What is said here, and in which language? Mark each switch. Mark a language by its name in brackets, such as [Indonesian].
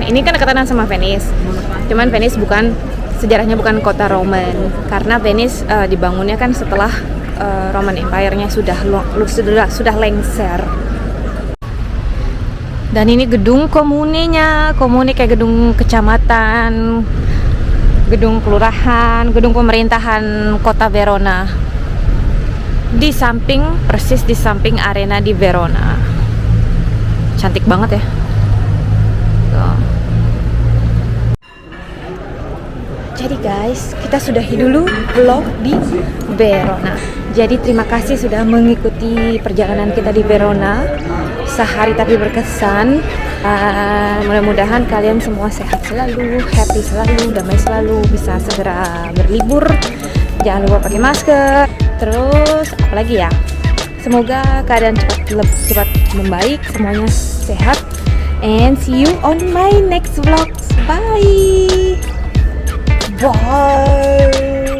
[Indonesian] Ini kan dekatan sama Venice. Cuman Venice sejarahnya bukan kota Roman, karena Venice dibangunnya kan setelah Roman Empire-nya sudah lengser. Dan ini gedung komune kayak gedung kecamatan, gedung kelurahan, gedung pemerintahan kota Verona. Persis di samping arena di Verona. Cantik banget ya. Tuh. Jadi guys, kita sudahi dulu vlog di Verona. Jadi terima kasih sudah mengikuti perjalanan kita di Verona. Sehari tapi berkesan. Mudah-mudahan kalian semua sehat selalu, happy selalu, damai selalu, bisa segera berlibur. Jangan lupa pakai masker. Terus apalagi ya? Semoga keadaan cepat membaik, semuanya sehat. [English] And see you on my next vlogs. Bye. Bye.